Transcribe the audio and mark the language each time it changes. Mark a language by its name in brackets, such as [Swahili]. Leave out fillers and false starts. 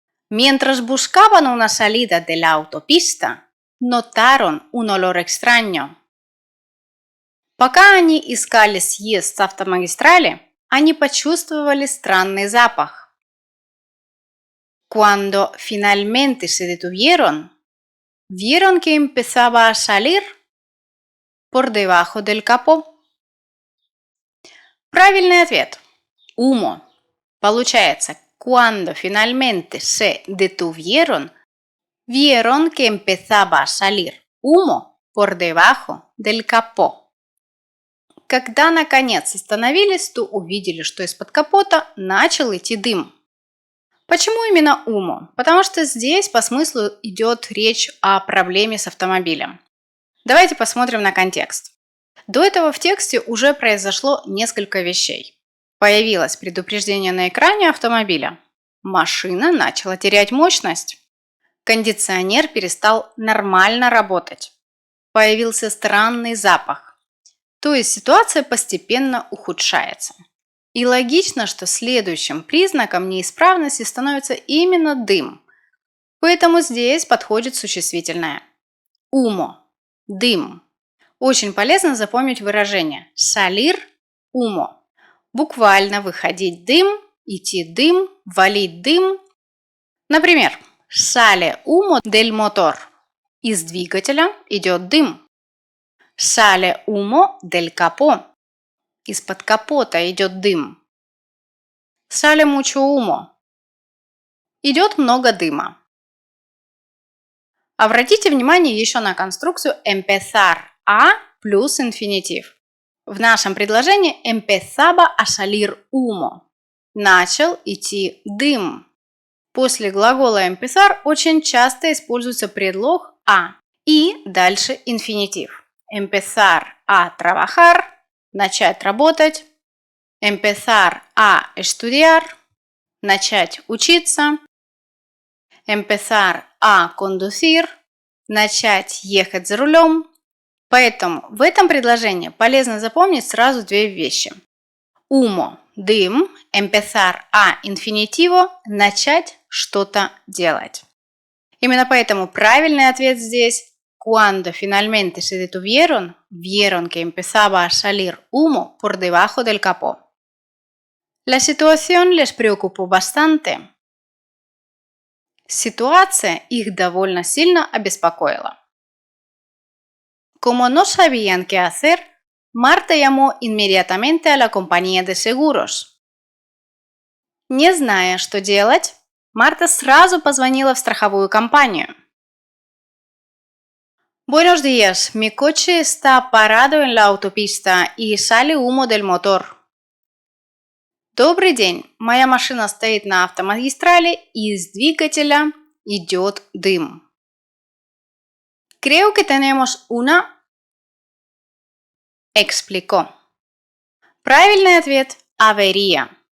[Spanish] Mientras buscaban una salida de la autopista, notaron un olor extraño. [Russian] Пока они искали съезд с автомагистрали, они почувствовали странный запах. [Spanish] Cuando finalmente se detuvieron, vieron que empezaba a salir por debajo del capó. [Russian] Правильный ответ – humo. Получается, [Spanish] cuando finalmente se detuvieron, vieron que empezaba a salir humo por debajo del capó. [Russian] Когда наконец остановились, то увидели, что из-под капота начал идти дым. Почему именно humo? Потому что здесь по смыслу идет речь о проблеме с автомобилем. Давайте посмотрим на контекст. До этого в тексте уже произошло несколько вещей. Появилось предупреждение на экране автомобиля. Машина начала терять мощность. Кондиционер перестал нормально работать. Появился странный запах. То есть ситуация постепенно ухудшается. И логично, что следующим признаком неисправности становится именно дым. Поэтому здесь подходит существительное. Humo – дым. Очень полезно запомнить выражение [Spanish] salir humo. [Russian] Буквально выходить дым, идти дым, валить дым. Например, [Spanish] sale humo del motor. [Russian] Из двигателя идет дым. [Spanish] Sale humo del capó. [Russian] Из-под капота идет дым. [Spanish] Sale mucho humo. [Russian] Идет много дыма. Обратите внимание еще на конструкцию empezar a плюс инфинитив. В нашем предложении [Spanish] empezaba a salir humo. [Russian] Начал идти дым. После глагола empezar очень часто используется предлог a и дальше инфинитив. [Spanish] Empezar a trabajar – [Russian] начать работать. [Spanish] Empezar a estudiar – [Russian] начать учиться. [Spanish] Empezar a conducir [Russian] – начать ехать за рулем. Поэтому в этом предложении полезно запомнить сразу две вещи. Humo – дым, [Spanish] empezar a infinitivo [Russian] – начать что-то делать. Именно поэтому правильный ответ здесь [Spanish] Cuando finalmente se detuvieron, vieron que empezaba a salir humo por debajo del capó. La situación les preocupó bastante. [Russian] Ситуация их довольно сильно обеспокоила. [Spanish] Como no sabían qué hacer, Marta llamó inmediatamente a la compañía de seguros. [Russian] Не зная, что делать, Марта сразу позвонила в страховую компанию. [Spanish] Buenos días, mi coche está parado en la autopista y sale humo del motor. [Russian] Добрый день, моя машина стоит на автомагистрали и из двигателя идет дым. [Spanish] Creo que tenemos una... Explicó. [Russian] Правильный ответ – avería.